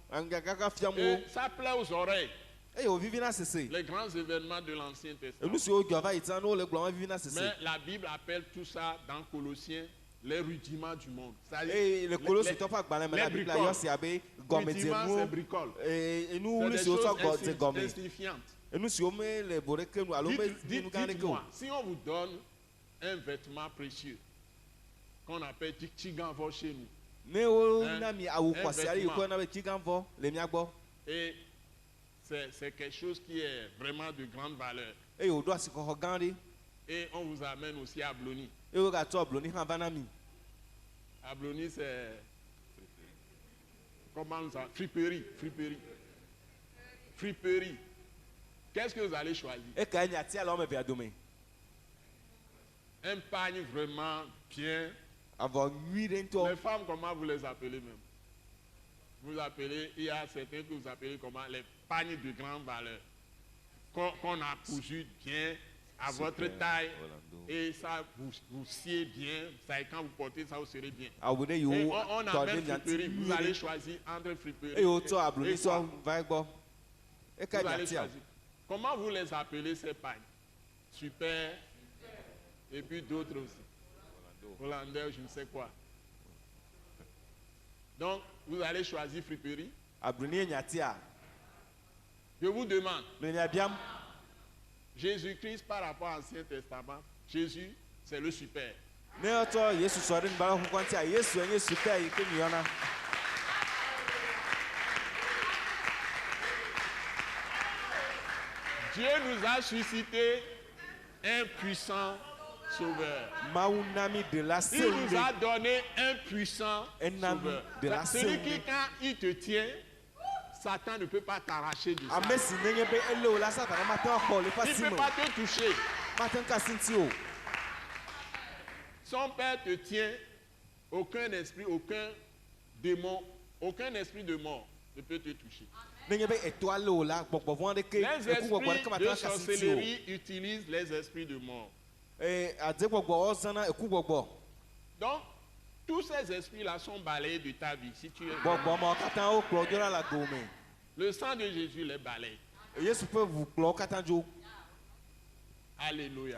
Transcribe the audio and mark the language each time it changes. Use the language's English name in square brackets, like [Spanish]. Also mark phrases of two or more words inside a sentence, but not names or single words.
[Ewe] Gãgã fiam wo. [French] Et ça plaît aux oreilles. [Ewe] Eye wòvivina sese. [French] Les grands événements de l'Ancien Testament. [Ewe] Enu siwo dzɔ va yi tsã ne wole gblɔm vivina [French] Mais [Ewe] sese. [French] la Bible appelle tout ça dans Colossiens les rudiments du monde. C'est-à-dire [Ewe] Eye le Kolositɔwo ƒe agbalẽ me la Biblia yɔ sia be [French] rudiments, c'est [Ewe] gɔmedzenuwo. [French] bricole. [Ewe] Enu [French] C'est [Ewe] wuli [French] des [Ewe] siwo tsɔ [French] choses [Ewe] dze gɔme. [French] insignifiantes. [Ewe] Enu siwo mele vo ɖeke nu alo me nu gã ɖeke o. [French] Dites-moi, si on vous donne un vêtement précieux qu'on appelle tiganvɔ chez nous, [Ewe] Ne wo [French] Un- [Ewe] na mi awu [French] un [Ewe] xɔasi aɖe yi [French] vêtement. [Ewe] ke na be tsiganvɔ le mia gbɔ [French] et c'est quelque chose qui est vraiment de grande valeur. [Ewe] eye wòɖo asikɔxɔ gã ɖe [French] Et on vous amène aussi à Blony. [Ewe] eye wogatsɔ bloni hã va na mi. [French] À Blony, c'est... Comment nous appelons? Friperie. Friperie. Friperie. Qu'est-ce que vous allez choisir? [Ewe] Ekae miatia le wɔme evea dome. [French] Un pagne vraiment bien. [Ewe] Avɔ nyui ɖe ŋutɔ. [French] Les femmes, comment vous les appelez même? Vous appelez, il y a certains que vous appelez comment? Les pagnes de grande valeur. Qu'on a cousu bien à votre taille. Et ça vous sied bien. Ça, quand vous portez ça, vous serez bien. [Ewe] Awu ɖe yi [French] Et [Ewe] wo [French] on [Ewe] tɔ [French] amène [Ewe] ɖe miati [French] friperie. Vous [Ewe] nyui [French] allez [Ewe] ɖe [French] choisir entre friperie [Ewe] eye wotsɔ abloni [French] et [Ewe] sɔ [French] quoi? [Ewe] va gbɔ. Ekae [French] Vous allez [Ewe] miatia. [French] choisir. Comment vous les appelez ces pagnes? Super. Et puis d'autres aussi. Hollandais, je ne sais quoi. Donc, vous allez choisir friperie. [Ewe] Abloni ye miatia. [French] Je vous demande, [Ewe] Le miabiam. [French] Jésus-Christ par rapport à l'Ancien Testament, Jésus, c'est le super. [Ewe] Ne wotsɔ Yesu sɔ ɖe nubala xoxoa ŋutia Yesu nye super yi ke mieyɔna. [French] Dieu nous a suscité un puissant sauveur. [Ewe] Mawu na mi ɖela [French] Il [Ewe] seŋu [French] nous [Ewe] ɖe. [French] a donné un puissant Un sauveur. de la Celui qui, seule. quand il te tient, Satan ne peut pas t'arracher de ça. [Ewe] Ame si nenye be ele wo la Satana mate ŋu axɔ le ƒe [French] Il [Ewe] asi [French] ne [Ewe] me [French] peut [Ewe] o. [French] pas te toucher. [Ewe] Mate ŋu ka asi ŋuti o. [French] Son père te tient, aucun esprit, aucun démon, aucun esprit de mort ne peut te toucher. [Ewe] Nenye be etɔa le wo la gbɔgbɔ vɔ aɖeke [French] Les [Ewe] eku gbɔgbɔ aɖeke [French] esprits [Ewe] mate [French] de [Ewe] ŋu ka asi ŋuti o. [French] sorcellerie utilisent les esprits de mort. Donc, tous ces esprits-là sont balayés de ta vie. Si tu es le sang de Jésus les balaye. Alléluia.